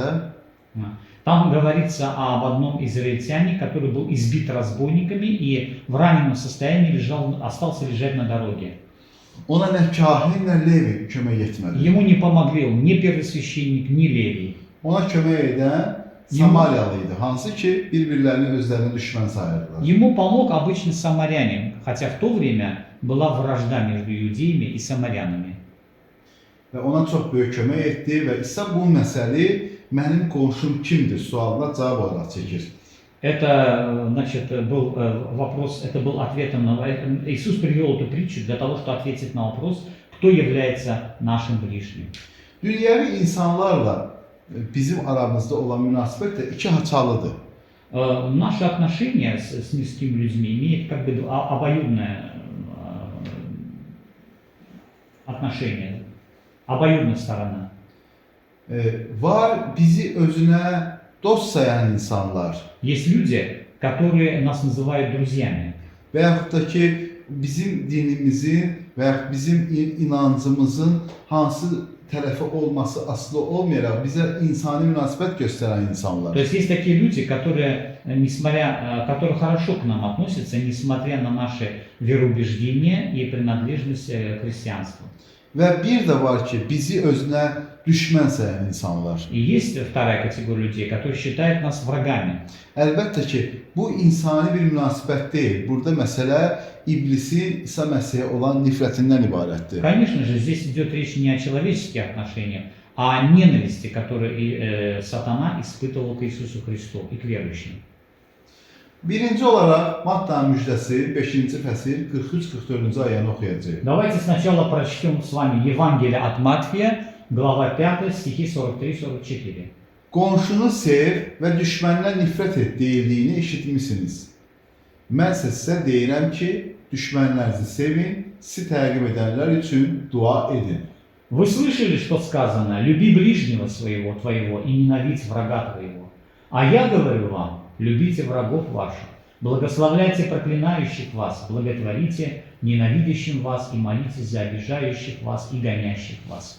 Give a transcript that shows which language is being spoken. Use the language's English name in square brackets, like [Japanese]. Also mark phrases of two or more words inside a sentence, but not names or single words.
[Russian] там говорится об одном израильтяне, который был избит разбойниками и в раненом состоянии остался лежать на дороге. [Azerbaijani] ona nə kahin, nə Levi kömək etmədi. [Russian] Ему не помогли ни первосвященник, ни Левий. [Azerbaijani] Ona kömək edən Samariyalı idi, hansı ki, bir-birlərini özlərini düşmən sayırdılar. [Russian] Ему помог обычный самарянин, хотя в то время была вражда между иудеями и самарянами. [Azerbaijani] Və ona çox böyük kömək etdi və İsa bu məsələ mənim qonşum kimdir sualına cavab olaraq çəkir. [Russian] Это, значит, был вопрос, это был ответом на... Иисус привел эту притчу для того, чтобы ответить на вопрос, кто является нашим ближним. [Azerbaijani] Dünyəvi insanlarla bizim aramızda olan münasibət də iki haçalıdır. [Russian] Наши отношения с мирскими людьми имеют как бы обоюдное отношения, обоюдная сторона. [Azerbaijani] Var bizi özünə dost sayan insanlar [Russian] Есть люди, которые нас называют друзьями. [Azerbaijani] və yaxud da ki, bizim dinimizin və yaxud bizim inancımızın hansı tərəfi olması asılı olmayaraq bizə insani münasibət göstərən insanlar. [Russian] То есть есть такие люди, которые, которые хорошо к нам относятся, несмотря на наши вероубеждения и принадлежность к христианству. [Azerbaijani] Və bir də var ki, bizi özünə düşmən sayan insanlar. [Russian] И есть вторая категория людей, которые считают нас врагами. [Azerbaijani] Əlbəttə ki, bu insani bir münasibət deyil. Burada məsələ iblisin İsa Məsihə olan nifrətindən ibarətdir. [Russian] Конечно же, здесь идет речь не о человеческих отношениях, а о ненависти, которую сатана испытывал к Иисусу Христу и к верующим. [Azerbaijani] Birinci olaraq Mattanın müjdəsi 5-ci fəsil 43-44-cü ayəni oxuyacağıq. [Russian] Давайте сначала прочтем с вами Евангелие от Матфея, глава 5, стихи 43-44. [Azerbaijani] Qonşunu sev və düşməndən nifrət et deyildiyini eşitmisiniz. Mən sizə deyirəm ki, düşmənlərinizi sevin, sizi təqib edənlər üçün dua edin. [Russian] Вы слышали, что сказано: люби ближнего своего твоего и ненавидь врага твоего. А я говорю вам, любите врагов ваших, благословляйте проклинающих вас, благотворите ненавидящим вас и молитесь за обижающих вас и гонящих вас.